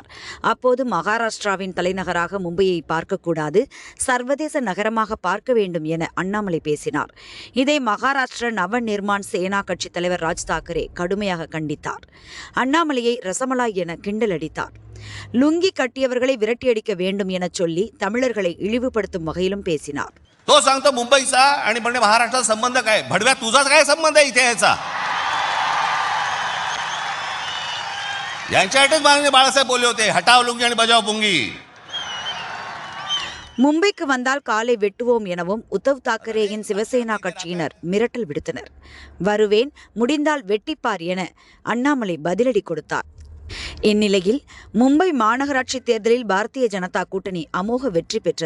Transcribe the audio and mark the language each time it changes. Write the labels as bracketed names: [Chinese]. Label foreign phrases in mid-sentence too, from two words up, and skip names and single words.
[Tamil] அப்போது மகாராஷ்டிராவின் தலைநகராக மும்பையை பார்க்கக்கூடாது, சர்வதேச நகரமாக பார்க்க வேண்டும் என அண்ணாமலை பேசினார். இதை மகாராஷ்டிர நவ நிர்மாண் சேனா கட்சித் தலைவர் ராஜ் தாக்கரே கடுமையாக கண்டித்தார். அண்ணாமலையை ரசமலாய் என கிண்டல் அடித்தார். லுங்கி கட்டியவர்களை விரட்டியடிக்க வேண்டும் என சொல்லி தமிழர்களை இழிவுபடுத்தும் வகையிலும் பேசினார். [Marathi] तो सांगतो मुंबईचा आणि म्हणजे महाराष्ट्राचा संबंध काय? भडव्या तुझाच काय संबंध आहे इथे याचा? यांच्यासाठीच माननीय बाळासाहेब बोलले होते, [Hindi] हटाव लुंगी [Marathi] आणि [Hindi] बजाव पुंगी. [Tamil] மும்பைக்கு வந்தால் காலை வெட்டுவோம் எனவும் உத்தவ் தாக்கரேயின் சிவசேனா கட்சியினர் மிரட்டல் விடுத்தனர். வருவேன், முடிந்தால் வெட்டிப்பார் என அண்ணாமலை பதிலடி கொடுத்தார். இந்நிலையில் மும்பை மாநகராட்சி தேர்தலில் பாரதிய ஜனதா கூட்டணி அமோக வெற்றி பெற்றது.